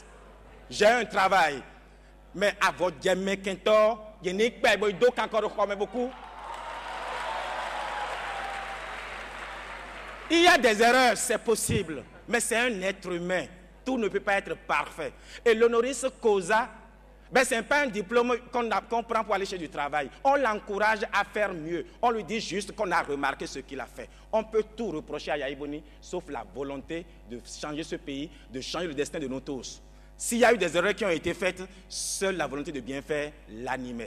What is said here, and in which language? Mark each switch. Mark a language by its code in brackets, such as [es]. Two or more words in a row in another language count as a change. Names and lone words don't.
[fr] J'ai un travail. Mais à votre gamin Quintor, il n'y a pas beaucoup. Il y a des erreurs, c'est possible, mais c'est un être humain. Tout ne peut pas être parfait. Et l' [la] honoris causa, [fr] ben, ce n'est pas un diplôme qu'on prend pour aller chez du travail. On l'encourage à faire mieux. On lui dit juste qu'on a remarqué ce qu'il a fait. On peut tout reprocher à Yahi Boni, sauf la volonté de changer ce pays, de changer le destin de nous tous. S'il y a eu des erreurs qui ont été faites, seule la volonté de bien faire l'animait.